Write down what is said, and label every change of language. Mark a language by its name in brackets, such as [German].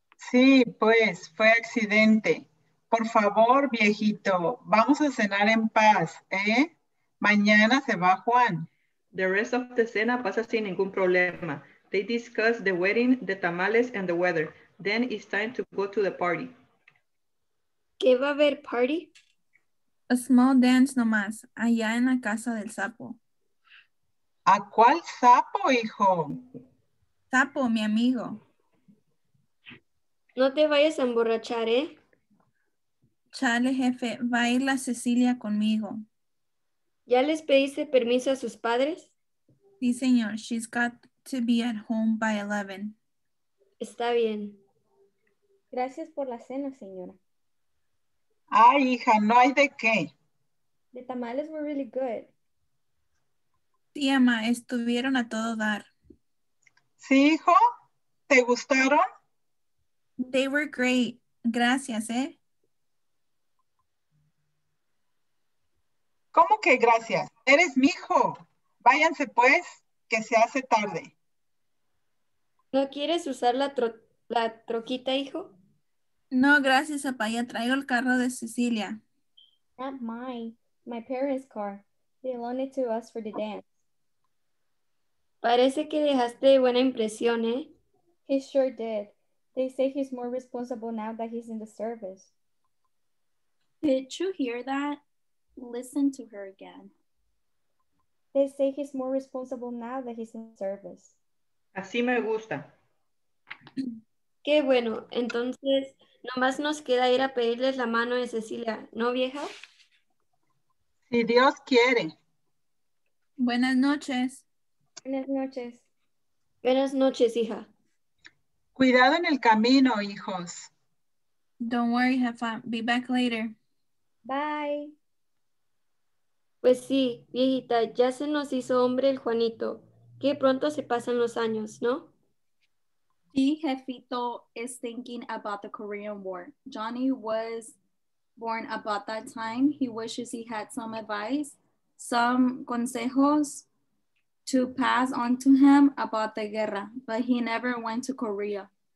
[Spanish] Sí, pues fue accidente. Por favor, viejito, vamos a cenar en paz, ¿eh? Mañana se va Juan. [English] The rest of the [Spanish] cena pasa sin ningún problema. [English] They discuss the wedding, the tamales, and the weather. Then it's time to go to the party. [Spanish] ¿Qué va a haber party? [English] A small dance [Spanish] nomás, allá en la casa del sapo. ¿A cuál sapo, hijo? Sapo, mi amigo. No te vayas a emborrachar, ¿eh? Chale, jefe, va a ir la Cecilia conmigo. ¿Ya les pediste permiso a sus padres? Sí, señor. [English] She's got to be at home by 11. [Spanish] Está bien. Gracias por la cena, señora. Ay, hija, no hay de qué. [English] The tamales were really good. [Spanish] Sí, ama, estuvieron a todo dar. ¿Sí, hijo? ¿Te gustaron? [English] They were great. [Spanish] Gracias, ¿eh? ¿Cómo que gracias? Eres mi hijo. Váyanse pues, que se hace tarde. ¿No quieres usar la troquita, hijo? No, gracias, papá. Ya traigo el carro de Cecilia. [English] Not mine. My parents' car. They loaned it to us for the dance. [Spanish] Parece que dejaste buena impresión, ¿eh? [English] He sure did. They say he's more responsible now that he's in the service. Did you hear that? Listen to her again. They say he's more responsible now that he's in service. [Spanish] Así me gusta. Qué bueno. Entonces, nomás nos queda ir a pedirles la mano de Cecilia, ¿no, vieja? Si Dios quiere. Buenas noches. Buenas noches. Buenas noches, hija. Cuidado en el camino, hijos. [English] Don't worry, Jefa. Be back later. Bye. [Spanish] Pues sí, viejita, ya se nos hizo hombre el Juanito. Qué pronto se pasan los años, ¿no? Sí, [English] Jefito is thinking about the Korean War. Johnny was born about that time. He wishes he had some advice, some consejos to pass on to him about the guerra, but he never went to Korea.